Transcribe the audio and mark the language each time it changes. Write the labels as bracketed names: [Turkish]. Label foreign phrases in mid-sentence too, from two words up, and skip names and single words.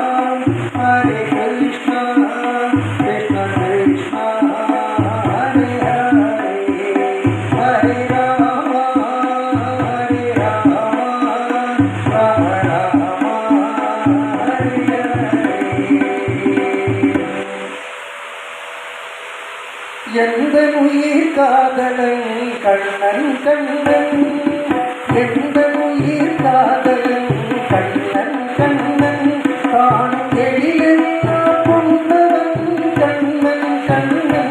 [Sanskrit] कृष्ण कृष्ण हरे हरे हरे राम राम राम हरे हरे। [Tamil] எந்த உயிர் காதலன் கண்ணன் கண்ணன், எந்த உயிர் காதலன் கண்ணன் கண்ணன், காணும் எழிலெல்லாம் கொண்டவன் கண்ணன் கண்ணன்.